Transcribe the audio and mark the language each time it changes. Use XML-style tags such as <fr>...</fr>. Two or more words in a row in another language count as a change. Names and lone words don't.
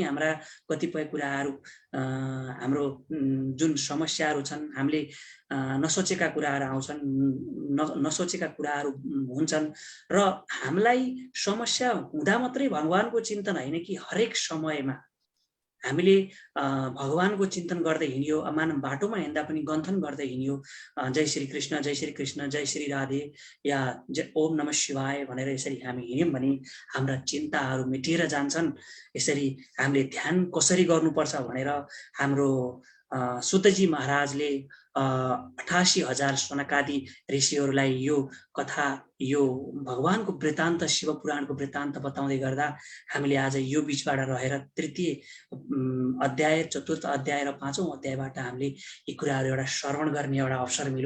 <ne>हाम्रा कतिपय कुराहरू हाम्रो जुन समस्याहरू छन्, हामीले नसोचेका कुराहरू आउँछन्, नसोचेका कुराहरू हुन्छन् र हामीलाई समस्या हुँदा मात्रै भगवानको चिन्तन होइन कि हरेक समयमा हामीले भगवानको चिन्तन गर्दै हिँड्यो, मानव बाटोमा हिँड्दा पनि गन्थन गर्दै हिँड्यो, जय श्री कृष्ण, जय श्री कृष्ण, जय श्री राधे या ओम नमः शिवाय भनेर यसरी हामी हिँड्यौँ भने हाम्रा चिन्ताहरू मेटिएर जान्छन्। यसरी हामीले ध्यान कसरी गर्नुपर्छ भनेर हाम्रो सुतजी महाराजले 88,000 सनकादि ऋषिहरूलाई यो कथा, यो भगवानको वृत्तान्त, शिव पुराणको वृत्तान्त बताउँदै गर्दा हामीले आज यो बीचबाट रहेर 3 अध्याय, 4th अध्याय र 5औं अध्यायबाट हामीले यी कुराहरू एउटा श्रवण गर्ने एउटा अवसर मिल्यो।</ne>